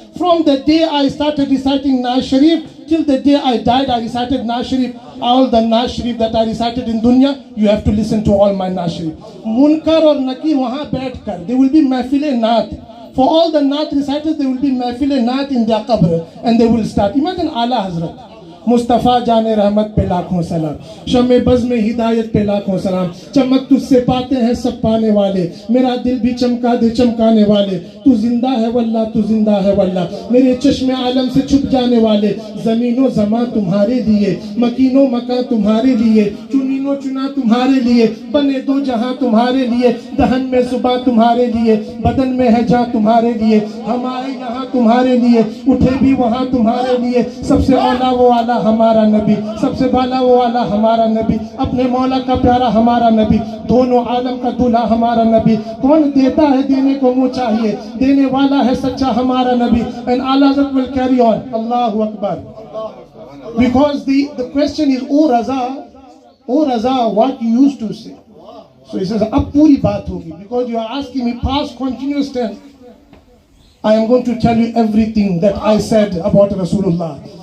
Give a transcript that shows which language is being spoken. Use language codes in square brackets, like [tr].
[en] From the day I started reciting Naz Sharif till the day I died, I recited Naz Sharif. All the Naz Sharif that I recited in dunya, you have to listen to all my Naz Sharif. Munkar or Nakir [hi] wahan baith kar, [en] there will be mahfil-e naat. For all the naat reciters, there will be mahfil-e naat in their qabr, and they will start. [hi] Imagine Ala Hazrat Mustafa जाने रहमत पे लाखों सलाम, शमे buzz में हिदायत पे लाखों सलाम, चमक तुझसे पाते हैं सब पाने वाले, मेरा दिल भी चमका दे चमकाने वाले, तू जिंदा है वल्ला, तू जिंदा है वल्ला, मेरे चश्मे आलम से छुप जाने वाले, ज़मीनो ज़मा तुम्हारे लिए, मकीनो मका तुम्हारे लिए, चुनीनो चुना तुम्हारे लिए, बने दो जहां तुम्हारे लिए, दहन में सुबह तुम्हारे लिए, बदन में है जान तुम्हारे लिए, हम आए यहाँ तुम्हारे लिए, उठे भी वहाँ तुम्हारे लिए, सबसे औला वो आला हमारा नबी, सबसे बाला वो आला हमारा नबी, अपने मौला का प्यारा हमारा नबी, दोनों आलम का दूल्हा हमारा नबी, कौन देता है देने को मुँह चाहिए, देने वाला है सच्चा हमारा नबी. [en] And Allah will carry on. Allahu Akbar. Because the question is, O Raza, what you used to say. So he says, [hi] ab puri baat hogi, [en] because you are asking me past continuous tense. I am going to tell you everything that I said about Rasulullah.